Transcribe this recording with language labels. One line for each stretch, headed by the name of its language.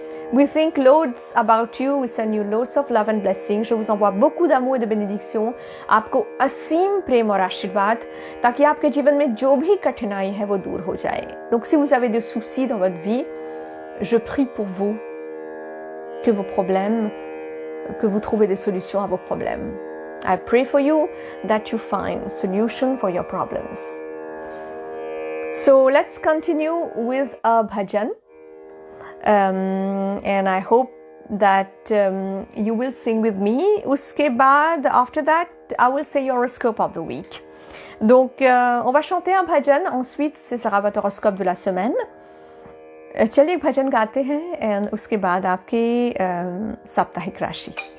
English: We think loads about you. We send you loads of love and blessings.
French: Je vous envoie beaucoup d'amour et de bénédictions.
Hindi: आपको असीम प्रेम और आशीर्वाद, ताकि आपके जीवन में जो भी कठिनाई है वो दूर हो जाए.
French: Donc si vous avez des soucis dans votre vie, je prie pour vous que vos problèmes, que vous trouvez des solutions à vos problèmes.
English: I pray for you that you find solution for your problems. So let's continue with a bhajan. And I hope that you will sing with me.
Hindi: Uske baad,
English: after that, I will say your horoscope of the week.
French: Donc, on va chanter un bhajan. Ensuite, ce sera votre horoscope de la semaine.
Hindi: चलिए एक भजन गाते हैं and उसके बाद आपकी साप्ताहिक राशि.